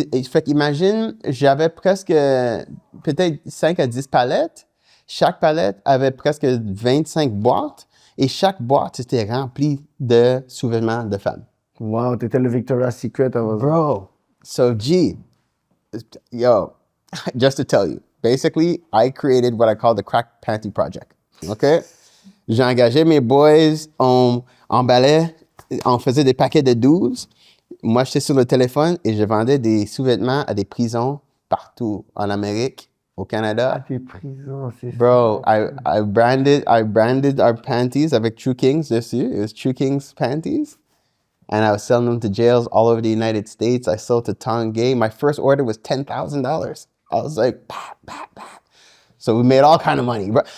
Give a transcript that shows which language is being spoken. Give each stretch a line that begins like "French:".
French: Fait qu'imagine, j'avais presque peut-être 5 à 10 palettes. Chaque palette avait presque 25 boîtes. Et chaque boîte était remplie de sous-vêtements de femmes. Wow, t'étais le Victoria's Secret.
English: Bro, so just to tell you, basically, I created what I call the Crack Panty Project. OK?
French: J'ai engagé mes boys, on emballait, on faisait des paquets de 12. Moi, j'étais sur le téléphone et je vendais des sous-vêtements à des prisons partout en Amérique, au Canada. À des prisons, c'est ça.
English: Bro, I branded our panties
French: avec True Kings dessus.
English: It was True Kings panties. And I was selling them to jails all over the United States. I sold to Tongay. My first order was $10,000. I was like, pop, pop, pop. So we made all kind of money, bro.